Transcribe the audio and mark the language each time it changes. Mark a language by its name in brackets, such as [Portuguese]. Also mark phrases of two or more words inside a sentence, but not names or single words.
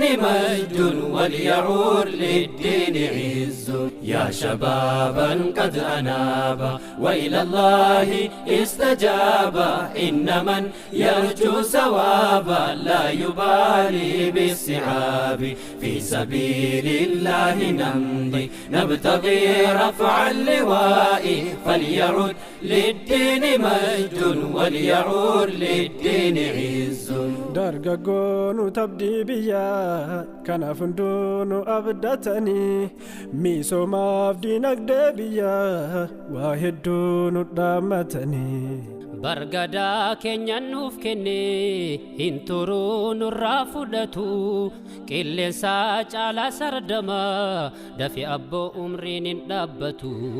[Arabic] مجد وليعود للدين عز يا شبابا قد أناب وإلى الله استجاب إن من يرجو ثوابا لا يبالي بالصعاب في سبيل الله نمضي نبتغي رفع اللواء فليعد للدين مجد وليعود للدين عز [Oromo] dargaggoon tabdii biyyaa kanaaf hunduunu abdatanii misoomaaf dinagdee biyyaa waa hedduun dhaammatanii bargadaa keenya nuuf kenne hin turuu nurraa fudhatu qilleensa caalaa sardama dafi abboo umriin hin dhaabbatu